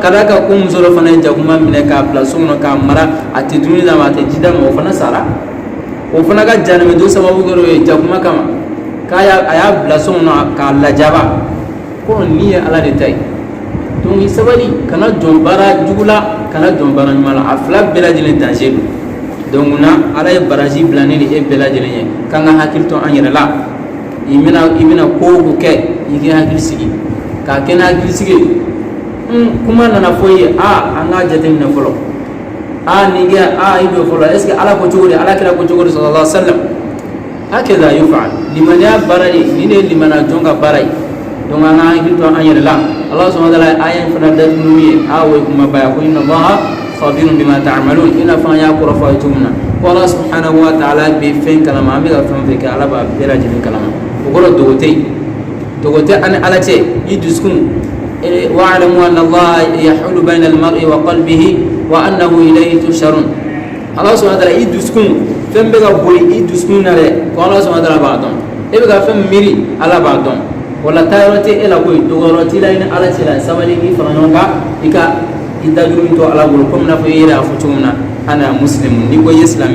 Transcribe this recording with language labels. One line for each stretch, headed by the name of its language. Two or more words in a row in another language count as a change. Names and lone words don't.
Bambara: ka d'a kan ko muso dɔ fana ye jakuma minɛ k'a bila so kɔnɔ k'a mara a tɛ dumuni d'a ma a tɛ ji d'a ma o fana sara o fana ka jahanɛmɛ don sababu kɛra o ye jakuma kama a y'a bila so kɔnɔ k'a lajaba ko nin ye ala de ta ye donc i sabali kana jɔn baara jugu la kana jɔn baara ɲuman la a fila bɛɛ lajɛlen danger don donc na ala ye baraji bila ne ni e bɛɛ lajɛlen ye k'an ka hakili to an yɛrɛ la i bɛna ko o ko kɛ i k'i hakili sigi k'a kɛ ni hakili sigi kuma nana fɔ i ye an k'a jateminɛ fɔlɔ nin kɛ i jɔ fɔlɔ
French: est ce que
Bambara: ala ko cogo di ala kira ko cogo di
Arabic: صلى الله عليه وسلم
Bambara: hakɛda yuf'al limaniya baara de nin de ye limaniya jɔn ka baara ye donc an ka hakili to an yɛrɛ la ala
Arabic: سبحانه وتعالى
Bambara: ye aya in fana datugu n'u ye o ye kumaba ye ko
Arabic: إن الله خبير بما تعملون
Bambara: i n'a fɔ an y'a kɔrɔ fɔ a ye cogo min na ko ala
Arabic: سبحانه وتعالى
Bambara: bɛ fɛn kalama an bɛ ka fɛn o fɛn kɛ ala b'a bɛɛ lajɛlen kalama o kɔrɔ dogo tɛ yen dogo tɛ ani ala cɛ i dusukun
Arabic: واعلموا أن الله يحول بين المرء وقلبه وأنه إليه تحشرون
Bambara: ala
Arabic: سبحانه وتعالى
Bambara: i dusukun fɛn bɛ ka boli i dusukun na dɛ ko ala subhanahu wa ta'ala b'a dɔn e bɛ ka fɛn miiri ala b'a dɔn wala taayɔrɔ tɛ e la koyi dogɔyɔrɔ t'i la i ni ala cɛ la sabali k'i fara ɲɔgɔn kan i ka i dajuru min to ala bolo komi n'a fɔ i yɛrɛ y'a fɔ cogo min na
Arabic: أنا مسلم
Bambara: n'i ko i ye silamɛ